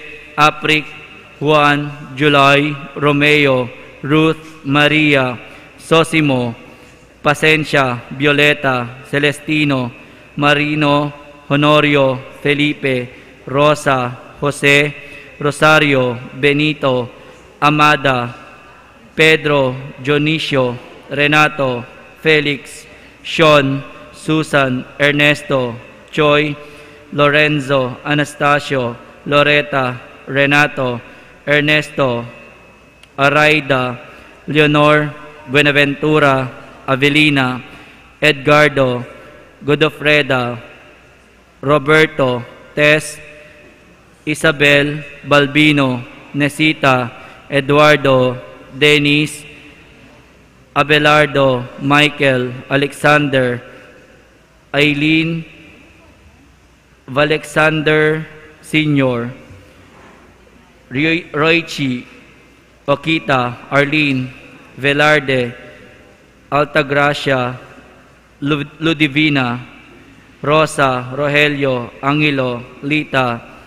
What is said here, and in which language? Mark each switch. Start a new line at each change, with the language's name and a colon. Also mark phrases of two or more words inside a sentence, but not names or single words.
Pampanga: Apric, Juan, July, Romeo, Ruth, Maria, Sosimo, Pasencia, Violeta, Celestino, Marino, Honorio, Felipe, Rosa, Jose, Rosario, Benito, Amada, Pedro, Dionisio, Renato, Felix, Sean, Susan, Ernesto, Choi, Lorenzo, Anastasio, Loretta, Renato, Ernesto, Araida, Leonor, Buenaventura, Avelina, Edgardo, Godofreda, Roberto, Tess, Isabel, Balbino, Nesita, Eduardo, Dennis, Abelardo, Michael, Alexander, Eileen, Valexander Sr., Roichi, Okita, Arlene, Velarde, Altagracia, Ludivina, Rosa, Rogelio, Angelo, Lita,